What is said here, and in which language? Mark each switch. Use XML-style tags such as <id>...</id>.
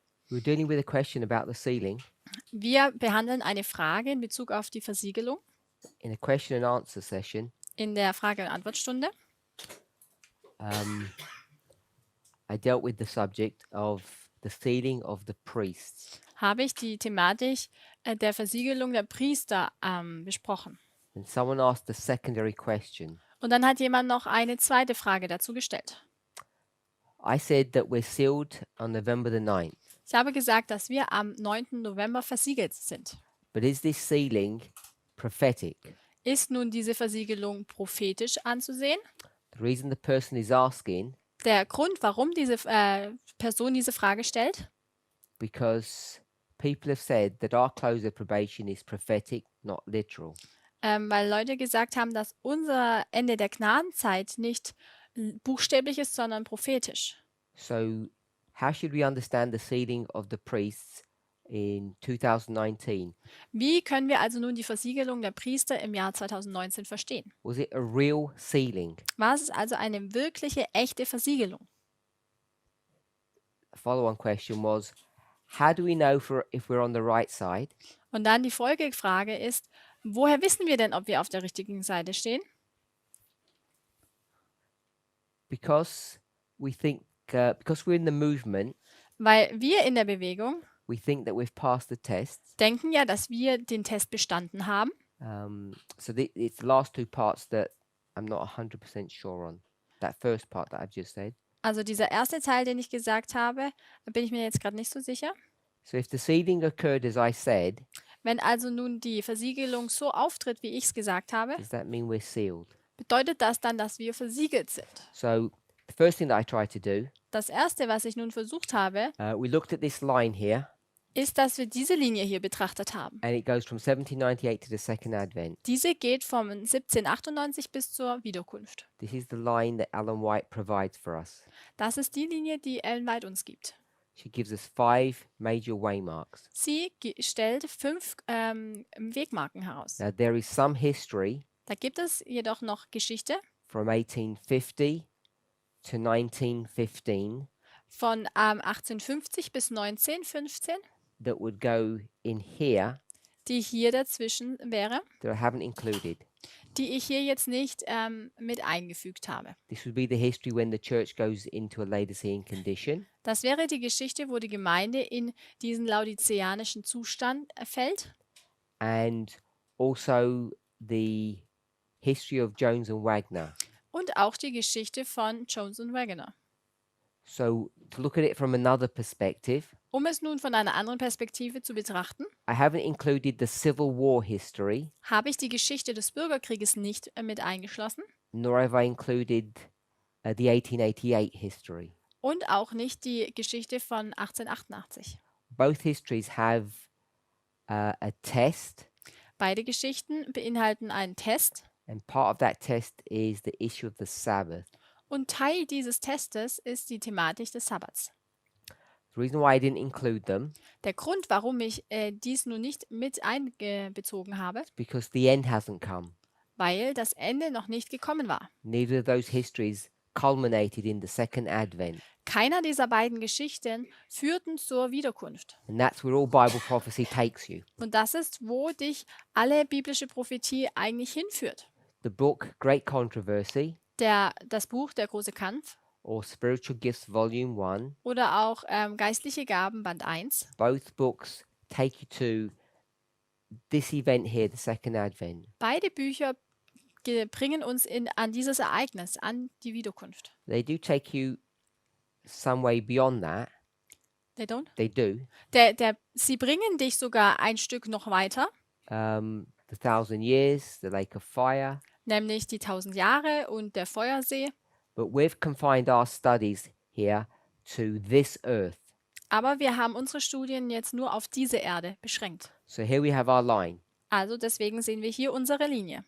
<en>We're dealing with a question about the sealing</en> <de>Wir behandeln eine Frage in Bezug auf die Versiegelung</de> <en>in a question and answer session.</en> <de>in der Frage- und Antwortstunde.</de> <en>I dealt with the subject of the sealing of the priests.</en> <de>Habe ich die Thematik der Versiegelung der Priester besprochen.</de> <en>And someone asked a secondary question.</en> <de>Und dann hat jemand noch eine zweite Frage dazu gestellt.</de> <en>I said that we're sealed on November the 9th.</en> <de>Ich habe gesagt, dass wir am 9. November versiegelt sind.</de> <en>But is this sealing prophetic?</en> <de>Ist nun diese Versiegelung prophetisch anzusehen?</de> <en>The reason the person is asking,</en> <de>Der Grund, warum diese Person diese Frage stellt,</de> <en>because people have said that our close of probation is prophetic, not literal.</en> <de>weil Leute gesagt haben, dass unser Ende der Gnadenzeit nicht buchstäblich ist, sondern prophetisch.</de> <en>So how should we understand the sealing of the priests in 2019?</en> <de>Wie können wir also nun die Versiegelung der Priester im Jahr 2019 verstehen?</de> <en>Was it a real sealing?</en> <de>War es also eine wirkliche, echte Versiegelung?</de> <en>A follow-on question was, how do we know if we're on the right side?</en> <de>Und dann die Folgefrage ist, woher wissen wir denn, ob wir auf der richtigen Seite stehen?</de> <en>Because we think, because we're in the movement,</en> <de>Weil wir in der Bewegung</de> <en>we think that we've passed the tests.</en> <de>denken ja, dass wir den Test bestanden haben.</de> <en>So it's the last two parts that I'm not 100% sure on. That first part that I've just said.</en> <de>Also dieser erste Teil, den ich gesagt habe, da bin ich mir jetzt gerade nicht so sicher.</de> <en>So if the sealing occurred as I said,</en> <de>Wenn also nun die Versiegelung so auftritt, wie ich es gesagt habe,</de> <en>does that mean we're sealed?</en> <de>bedeutet das dann, dass wir versiegelt sind?</de> <en>So the first thing that I tried to do,</en> <de>Das erste, was ich nun versucht habe,</de> <en>we looked at this line here,</en> <de>ist, dass wir diese Linie hier betrachtet haben.</de> <en>and it goes from 1798 to the second advent.</en> <de>Diese geht vom 1798 bis zur Wiederkunft.</de> <en>This is the line that Ellen White provides for us.</en> <de>Das ist die Linie, die Ellen White uns gibt.</de> <en>She gives us 5 major waymarks.</en> <de>Sie stellt 5 Wegmarken heraus.</de> <en>Now there is some history</en> <de>Da gibt es jedoch noch Geschichte</de> <en>from 1850 to 1915</en> <de>von 1850 bis 1915,</de> <en>that would go in here</en> <de>die hier dazwischen wäre,</de> <en>that I haven't included.</en> <de>die ich hier jetzt nicht mit eingefügt habe.</de> <en>This would be the history when the church goes into a Laodicean condition.</en> <de>Das wäre die Geschichte, wo die Gemeinde in diesen laodiceanischen Zustand fällt,</de> <en>And also the history of Jones and Wagner.</en> <de>und auch die Geschichte von Jones und Wagner.</de> <en>So to look at it from another perspective,</en> <de>Um es nun von einer anderen Perspektive zu betrachten,</de> <en>I haven't included the Civil War history,</en> <de>habe ich die Geschichte des Bürgerkrieges nicht mit eingeschlossen</de> <en>nor have I included the 1888 history.</en> <de>und auch nicht die Geschichte von 1888.</de> <en>Both histories have a test,</en> <de>Beide Geschichten beinhalten einen Test</de> <en>and part of that test is the issue of the Sabbath.</en> <de>und Teil dieses Testes ist die Thematik des Sabbats.</de> <en>The reason why I didn't include them</en> <de>Der Grund, warum ich dies nun nicht mit einbezogen habe,</de> <en>is because the end hasn't come.</en> <de>weil das Ende noch nicht gekommen war.</de> <en>Neither of those histories culminated in the second advent.</en> <de>Keiner dieser beiden Geschichten führten zur Wiederkunft.</de> <en>And that's where all Bible prophecy takes you.</en> <de>Und das ist, wo dich alle biblische Prophetie eigentlich hinführt.</de> <en>The book Great Controversy</en> <de>Das Buch Der große Kampf</de> <en>or Spiritual Gifts Volume 1,</en> <de>oder auch Geistliche Gaben Band 1.</de> <en>both books take you to this event here, the second advent.</en> <de>Beide Bücher bringen uns an dieses Ereignis, an die Wiederkunft.</de> <en>They do take you some way beyond that. They don't? They do.</en> <de>Sie bringen dich sogar ein Stück noch weiter,</de> <en>The 1,000 years, the lake of fire.</en> <de>nämlich die 1000 Jahre und der Feuersee.</de> <en>But we've confined our studies here to this earth.</en> <de>Aber wir haben unsere Studien jetzt nur auf diese Erde beschränkt.</de> <en>So here we have our line.</en> <de>Also deswegen sehen wir hier unsere Linie.</de>